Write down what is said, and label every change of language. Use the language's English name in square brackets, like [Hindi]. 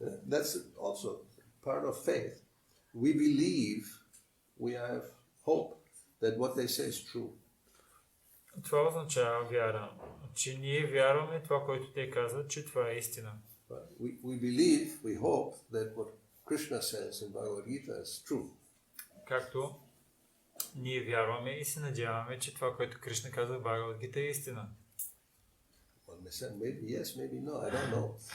[English] That's also part of faith. We believe, we have hope that what they say is true. [Bulgarian] Това означава вяра, че ние вярваме това, което те казват, че това е истина. [English] We believe, we hope that what Krishna says in Bhagavad Gita is true. [Bulgarian] Както ние вярваме и се надяваме, че това, което Кришна каза в Бхагавад Гита, е истина. [English] One may say, maybe yes, maybe no, I don't know.